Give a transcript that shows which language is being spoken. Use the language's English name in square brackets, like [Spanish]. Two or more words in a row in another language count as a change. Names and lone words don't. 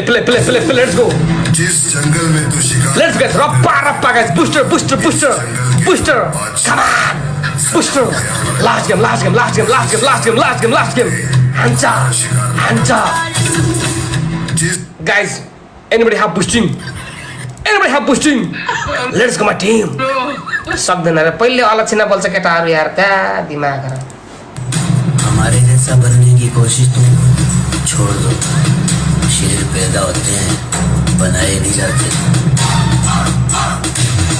[English] Let's go. Let's get rappa, guys. Booster. Come on. Booster. Last game. Hands up. Guys, anybody have boosting? Let's go my team. [Nepali] सक्दैन रे पहिले अलक्षिणा बोल्छ केटाहरू यार [Hindi] क्या दिमाग हमारे जैसा बनने की कोशिश तुम छोड़ दो। शेर पैदा होते हैं, बनाए नहीं जाते।